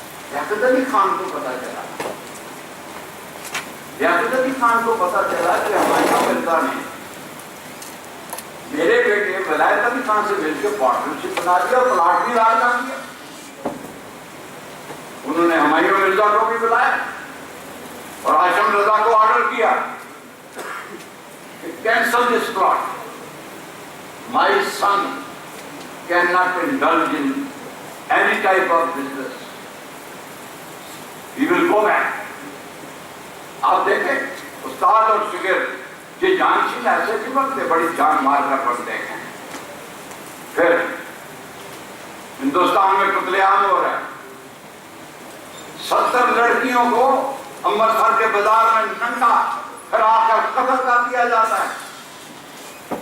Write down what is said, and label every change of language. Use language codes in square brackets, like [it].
[ur] لیاقت علی خان کو پتا چلا, لیاقت علی خان کو پتا چلا کہ ہمایوں مرزا نے میرے بیٹے ولایت علی خان سے مل کے پارٹنرشپ بنا دیا اور پلاٹ بھی لاٹ کر دیا. انہوں نے ہمایوں مرزا کو بھی بلایا اور ہاشم رضا کو آرڈر کیا کہ [en] Cancel this plot. My son cannot indulge in any type of business. He will go back. [ur] آپ دیکھیں استاد اور شاگرد یہ جانشین ایسے نہیں بنتے, بڑی جان مار کر بنتے ہیں. پھر ہندوستان میں قتل عام ہو رہا ہے. 70 لڑکیوں کو امرتسر کے بازار میں ننگا کرا کر قتل کر دیا جاتا ہے.